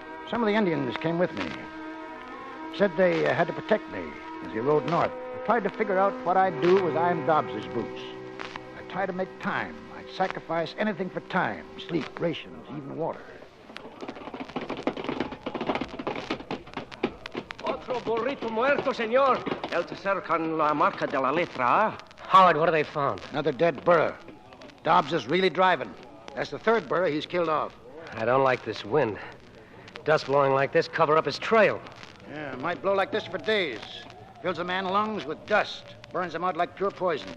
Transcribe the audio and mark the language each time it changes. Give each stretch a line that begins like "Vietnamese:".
English: Some of the Indians came with me. Said they had to protect me as he rode north. I tried to figure out what I'd do with I'm Dobbs's boots. I tried to make time. I'd sacrifice anything for time, sleep, rations, even water.
Spanish: Otro burrito muerto, señor. El tercero con la marca de la letra.
English: Howard, what have they found? Another dead burro. Dobbs is really driving. That's the 3rd burro he's killed off. I don't like this wind. Dust blowing like this cover up his trail. Yeah, it might blow like this for days. Fills a man's lungs with dust. Burns him out like pure poison.